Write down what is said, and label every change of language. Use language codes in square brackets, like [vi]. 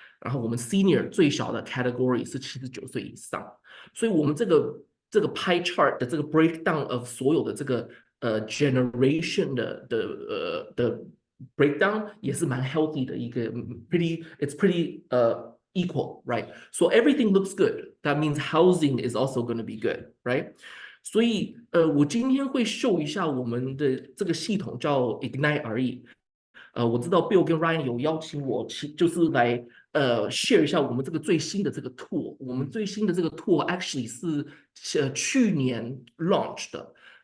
[zh] 然后我们 senior 最小的 category 是79岁以上，所以我们这个 pie chart 的这个 [en] breakdown of [zh] 所有的这个generation 的 breakdown 也是蛮 healthy 的一个 [en] it's pretty equal, right? So everything looks good. That means housing is also going to be good, right? [zh] 所以我今天会 show 一下我们的这个系统叫 Ignite RE。我知道 Bill 跟 Ryan 有邀请我，就是来share 一下我们这个最新的这个 tool。我们最新的这个 tool actually 是去年 launch 的。